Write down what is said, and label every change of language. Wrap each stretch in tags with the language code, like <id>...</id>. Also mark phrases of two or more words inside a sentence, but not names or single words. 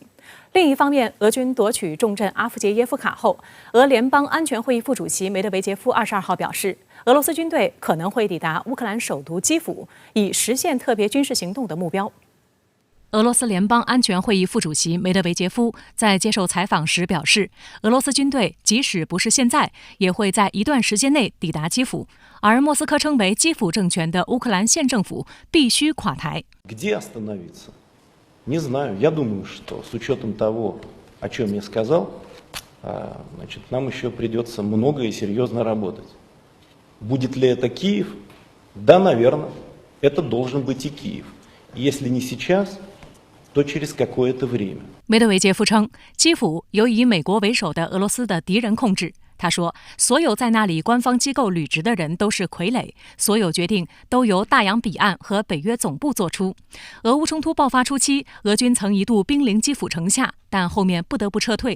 <zh>另一方面，俄军夺取重镇阿夫杰耶夫卡后，俄联邦安全会议副主席梅德韦杰夫22号表示，俄罗斯军队可能会抵达乌克兰首都基辅，以实现特别军事行动的目标。俄罗斯联邦安全会议副主席梅德韦杰夫在接受采访时表示，俄罗斯军队即使不是现在，也会在一段时间内抵达基辅，而莫斯科称为基辅政权的乌克兰县政府必须垮台。</zh> <ru>Не знаю. Я думаю, что с учетом того, о чем я сказал, нам еще придется много и серьезно работать. Будет ли это Киев? Да, наверное. Это должен быть и Киев. Если не сейчас, то через какое-то время.</ru> <zh>梅德韦杰夫称，基辅由以美国为首的俄罗斯的敌人控制。他说，所有在那里官方机构履职的人都是傀儡，所有决定都由大洋彼岸和北约总部做出。俄乌冲突爆发初期，俄军曾一度兵临基辅城下，但后面不得不撤退。</zh>